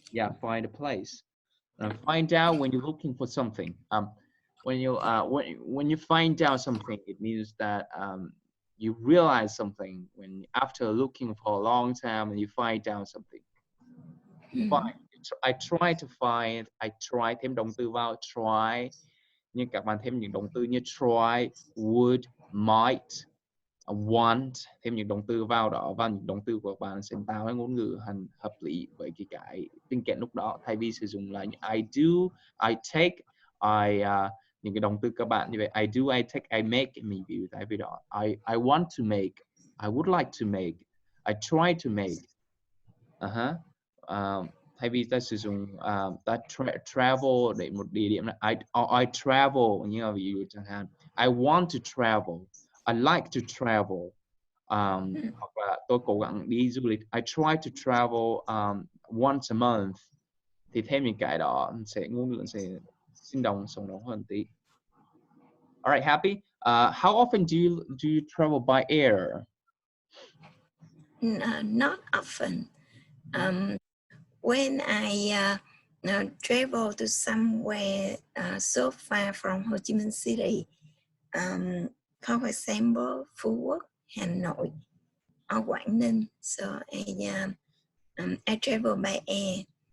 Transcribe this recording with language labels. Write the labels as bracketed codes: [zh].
[en] Yeah, find a place. Find out when you're looking for something. When you find out something, it means that you realize something when after looking for a long time and you find out something. Find. I try to find. I try [vi] thêm động từ vào try. Nhưng các bạn thêm những động từ như try, would, might. want, thêm những động từ vào đó và những động từ của bạn sẽ tạo ra ngôn ngữ hành hợp lý với cái tình cảnh lúc đó, thay vì sử dụng là [en] I do, I take, [vi] những cái động từ các bạn như vậy, [en] I do, I take, I make, [vi] mình ví dụ thay vì đó [en] I want to make, [vi] I would like to make, I try to make. Thay vì ta sử dụng ta travel để một địa điểm là [en] I travel, [vi] như là ví dụ chẳng hạn [en] I want to travel, [vi] I like to travel, hoặc là tôi cố gắng đi du lịch, [en] I try to travel once a month. [vi] Thì thêm những cái đó sẽ ngôn ngữ sẽ sinh động sống động hơn tí. [en] Alright, Happy. How often do you travel by air? Not often. When I travel to somewhere so far from Ho Chi Minh City, for example, Phú Quốc, Hanoi, or Quảng Ninh, so I travel by air.